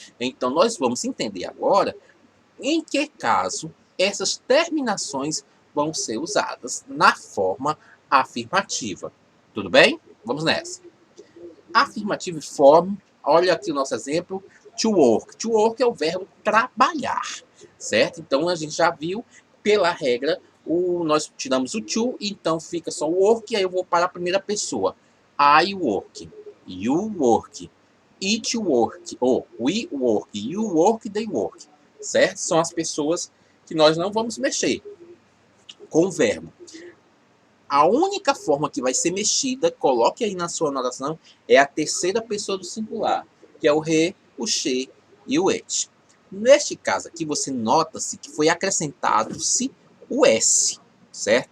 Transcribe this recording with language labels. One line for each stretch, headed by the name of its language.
Portuguese: Então, nós vamos entender agora em que caso essas terminações vão ser usadas na forma afirmativa. Tudo bem? Vamos nessa. Afirmative form, olha aqui o nosso exemplo, to work. To work é o verbo trabalhar, certo? Então, a gente já viu, pela regra, nós tiramos o to, então fica só o work, e aí eu vou para a primeira pessoa.
English: I work, you work, it work, ou we work, you work, they work, certo?
Portuguese: São as pessoas que nós não vamos mexer com o verbo. A única forma que vai ser mexida, coloque aí na sua anotação, é a terceira pessoa do singular, que é o he, o she e o it. Neste caso aqui, você nota-se que foi acrescentado-se o s, certo?